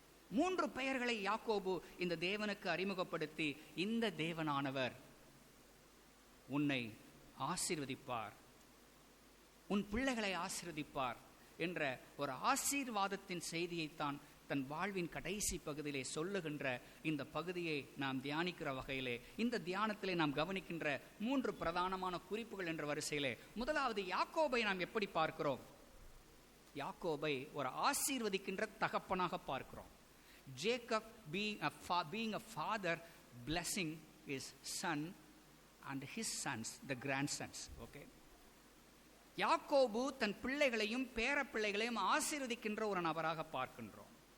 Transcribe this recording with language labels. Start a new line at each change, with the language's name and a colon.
Tamil: 3 பெயர்களை யாக்கோபு இந்த தேவனுக்கு அறிமுகப்படுத்தி, இந்த தேவனானவர் உன்னை ஆசீர்வதிப்பார், உன் பிள்ளைகளை ஆசீர்வதிப்பார் என்ற ஒரு ஆசீர்வாதத்தின் செய்தியைத்தான் தன் வாழ்வின் கடைசி பகுதியிலே சொல்லுகின்ற இந்த பகுதியை நாம் தியானிக்கிற வகையிலே, இந்த தியானத்திலே நாம் கவனிக்கின்ற 3 பிரதானமான குறிப்புகள் என்ற வரிசையிலே, முதலாவது யாக்கோபை நாம் எப்படி பார்க்கிறோம்? யாக்கோபை ஒரு ஆசீர்வதிக்கின்ற தகப்பனாக பார்க்கிறோம்.
English: Jacob being a father, blessing his son and his sons, the grandsons. Okay.
Tamil: யாக்கோபு தன் பிள்ளைகளையும் பேர பிள்ளைகளையும் ஆசீர்வதிக்கின்ற ஒரு நபராக பார்க்கின்றோம்.